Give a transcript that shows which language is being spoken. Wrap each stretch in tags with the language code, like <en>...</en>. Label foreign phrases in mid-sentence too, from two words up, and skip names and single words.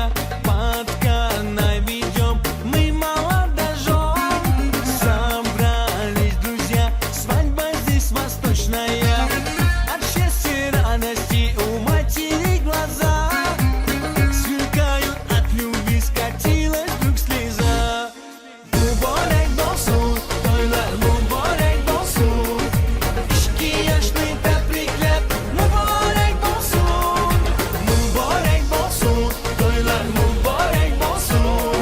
<ru>Под Канай ведем мы молодожен. Собрались друзья, свадьба здесь восточная. От счастья и радости у матерей глаза сверкают от любви, скатилась вдруг слеза.</ru> <uz>Муборек болсун, тойлар муборек болсун. Ishki yoshli tabriklab muborak bo'lsin. Muborak bo'lsin, to'ylar muborak bo'lsin.</uz>